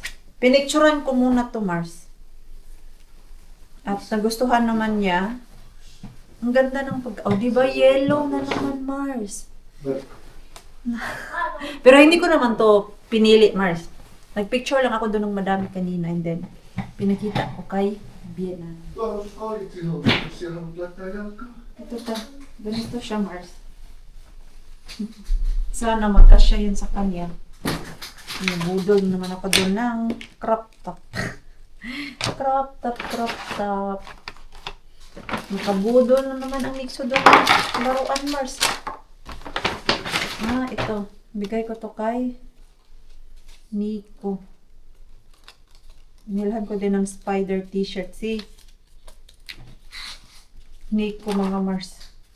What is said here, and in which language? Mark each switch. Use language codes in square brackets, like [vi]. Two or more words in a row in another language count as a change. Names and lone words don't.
[tl] Pinicturean ko muna to Mars. At nagustuhan naman niya. Ang ganda ng pag... Oh, di ba yellow na naman, Mars? Pero hindi ko naman to pinili, Mars. Nagpicture lang ako doon ng madami kanina [en] and then [tl] pinakita ko kay Biana. [fi] Siellä on laittaa jalkaa. [tl] Ito ta. Ganito siya, Mars. Sana magkasya yun sa kanya. Nabudol naman ako doon ng [en] crop top. Crop top. [tl] Nakabudol na naman ang mixo doon. Laruan, Mars. Ito. Bigay ko to kay Nico. Nilhan ko din ng [en] spider t-shirt. [tl] Si Nico, mga Mars.